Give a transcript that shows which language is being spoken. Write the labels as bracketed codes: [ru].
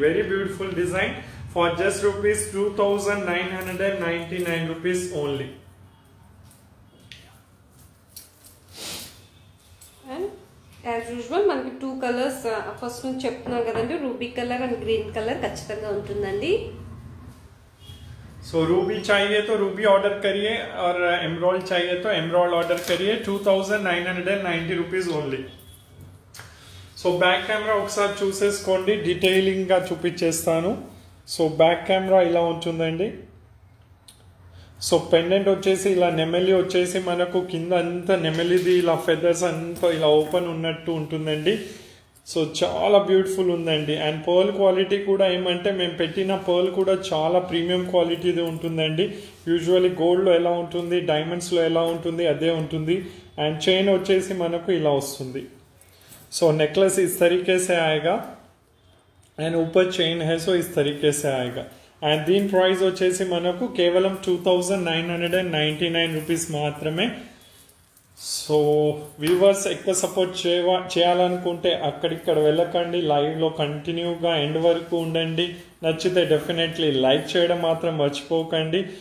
[te] Very beautiful design for just rupees 2999 rupees only. As usual మనకి 2 colours first నుంచి చెప్తున్నాం కదండి. Ruby colour and green colour ఖచ్చితంగా ఉంటుందండి. [hi] सो रूबी चाहिए तो रूबी ऑर्डर करिए और एमराल्ड चाहिए तो एमराल्ड ऑर्डर करिए. [te] 2990 rupees only. So back camera ఒకసారి చూసేసుకోండి. డీటెయిలింగ్గా చూపించేస్తాను. సో బ్యాక్ కెమెరా ఇలా ఉంటుందండి. సో పెండెంట్ వచ్చేసి ఇలా నెమలి వచ్చేసి మనకు కింద అంతా నెమలిది ఇలా ఫెదర్స్ అంతా ఇలా ఓపెన్ ఉన్నట్టు ఉంటుందండి. సో చాలా బ్యూటిఫుల్ ఉందండి. అండ్ పర్ల్ క్వాలిటీ కూడా ఏమంటే మేము పెట్టిన పర్ల్ కూడా చాలా ప్రీమియం క్వాలిటీది ఉంటుందండి. యూజువల్లీ గోల్డ్లో ఎలా ఉంటుంది డైమండ్స్లో ఎలా ఉంటుంది అదే ఉంటుంది. అండ్ చైన్ వచ్చేసి మనకు ఇలా వస్తుంది. సో నెక్లెస్ [hi] इस तरीके से आएगा एंड ऊपर चेन है सो इस तरीके से आएगा. [te] అండ్ దీని ప్రైస్ వచ్చేసి మనకు కేవలం 2999 రూపీస్ మాత్రమే. సో వ్యూవర్స్ ఎక్కువ సపోర్ట్ చేయాలనుకుంటే అక్కడిక్కడ వెళ్ళకండి. లైవ్లో కంటిన్యూగా ఎండ్ వరకు ఉండండి. నచ్చితే డెఫినెట్లీ లైక్ చేయడం మాత్రం మర్చిపోకండి.